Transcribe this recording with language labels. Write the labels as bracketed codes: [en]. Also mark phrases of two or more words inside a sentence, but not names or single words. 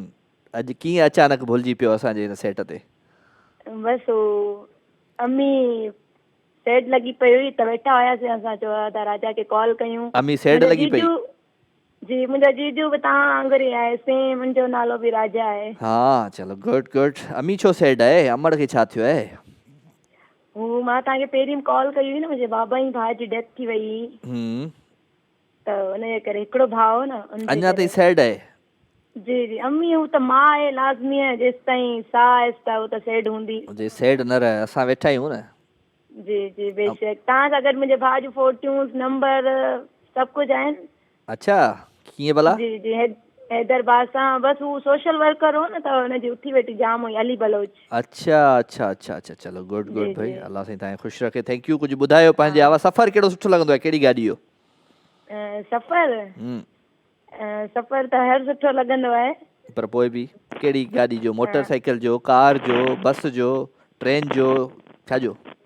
[sd] अॼु कीअं अचानक भुलिजी पियो असांजे हिन सेट ते? बसि हो अम्मी सेड लॻी पई हुई त वेठा हुयासीं असां, चयो था राजा खे कॉल कयूं। अम्मी सेड लॻी पई? जी, मुंहिंजो जीजू बि तव्हां वांगुरु ई आहे, सेम मुंहिंजो नालो बि राजा आहे। हा, चलो [en] good good. [sd] अम्मी छो सेड आहे? अमड़ खे छा थियो आहे? हू मां तव्हांखे पहिरीं कॉल कई हुई न, मुंहिंजे बाबा जी भाउ जी डेथ थी वई, त हुनजे करे हिकिड़ो भाउ न, अञा ताईं सेड आहे? जी जी। अम्मी हू त मां आहे, लाज़मी आहे, जेसि ताईं साह आहेसि त हू त सेड हूंदी। जे सेड न रहे, असां वेठा आहियूं न। जी जी, बेशक। तव्हां सां गॾु मुंहिंजे भाउ जूं फोटूं, नंबर, सभु कुझु आहिनि। अच्छा, कीअं भला? जी जी, हैदराबाद सां। बसि हू सोशल वर्कर हो न, त हुनजी उथी वेठी जाम हुई, अली बलोच। अच्छा अच्छा अच्छा अच्छा, चलो [en] good good [sd] भाई, अल्लाह साईं तव्हांखे ख़ुशि रखे। [en] thank you. [sd] कुझु ॿुधायो पंहिंजे आवाज़। सफ़र कहिड़ो सुठो लॻंदो आहे? कहिड़ी गाॾी जो सफ़र? सफ़र त हर सुठो लॻंदो आहे, पर पोइ बि कहिड़ी गाॾी जो? मोटरसाइकिल जो, कार जो, बस जो, ट्रेन जो, छा जो?